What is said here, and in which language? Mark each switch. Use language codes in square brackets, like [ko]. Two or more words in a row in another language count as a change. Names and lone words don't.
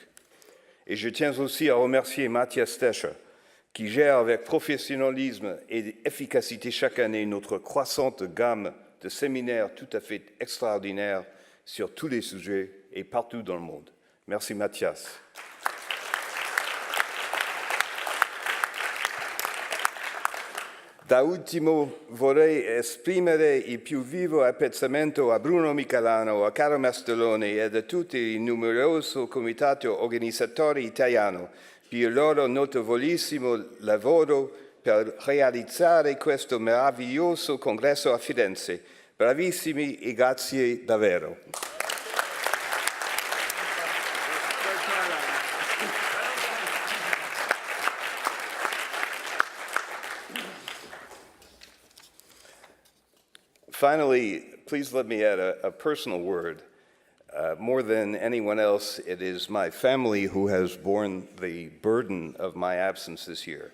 [fr] Et je tiens aussi à remercier Matthias Stecher, qui gère avec professionnalisme et efficacité chaque année notre croissante gamme de séminaires tout à fait extraordinaires sur tous les sujets et partout dans le monde. Merci Matthias. [it] Da ultimo vorrei esprimere il più vivo apprezzamento a Bruno Michelano, a Caro Mastelloni e a tutti il numeroso comitato organizzatore italiano per il loro notevolissimo lavoro per realizzare questo meraviglioso congresso a Firenze. Bravissimi e grazie davvero. [en] Finally, please let me add a personal word. More than anyone else, it is my family who has borne the burden of my absence this year.